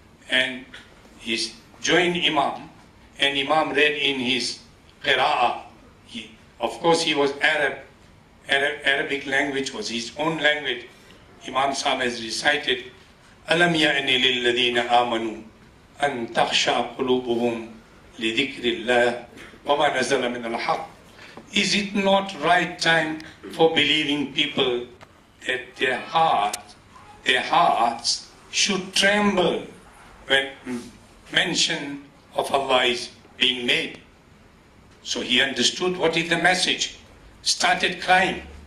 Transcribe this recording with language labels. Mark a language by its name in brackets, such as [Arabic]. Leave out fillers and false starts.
[English] And he joined Imam, and Imam read in his qira'ah. Of course, he was Arab. Arabic language was his own language. Imam Sahib has recited, [Arabic] Alam ya'ni lilladhina amanu أن تخشع قلوبهم لذكر الله وما نزل من الحق. [English] Is it not right time for believing people that their hearts should tremble when mention of Allah is being made? So he understood what is the message, started crying.